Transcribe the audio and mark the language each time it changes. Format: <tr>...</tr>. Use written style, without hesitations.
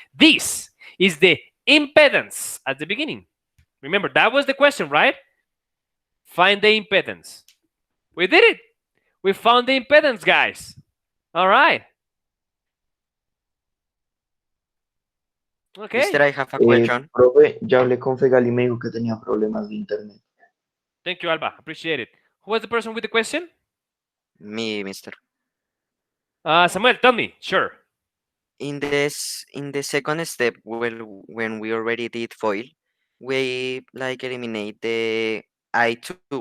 <en>This is the impedance at the beginning. Remember, that was the question, right? Find the impedance. We did it. We found the impedance, guys. All right. Okay. Mister, I have a question.</en> <es>Profe, ya hablé con Fegal y me dijo que tenía problemas de internet.</es> <en>Thank you, Alba. Appreciate it. Who was the person with the question? Me, mister. Samuel, tell me. Sure. In the second step, when we already did foil, we like eliminate the I2.</en>